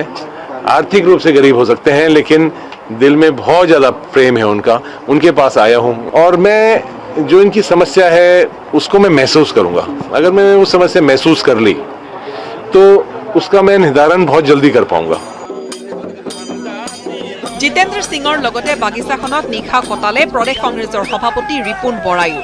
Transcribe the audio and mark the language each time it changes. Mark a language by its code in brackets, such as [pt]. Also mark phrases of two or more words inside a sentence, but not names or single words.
[hi] आर्थिक रूप से गरीब हो सकते हैं लेकिन दिल में बहुत ज़्यादा प्रेम है उनका, उनके पास आया हूँ और मैं जो इनकी समस्या है उसको मैं महसूस करूँगा। अगर मैंने वो समस्या महसूस कर ली तो उसका मैं निर्धारण बहुत जल्दी कर पाऊंगा। [as] জিতেন্দ্ৰ সিঙৰ লগতে বাগিচাখনত নিশা কটালে প্ৰদেশ কংগ্ৰেছৰ সভাপতি ৰিপুণ বৰায়ো।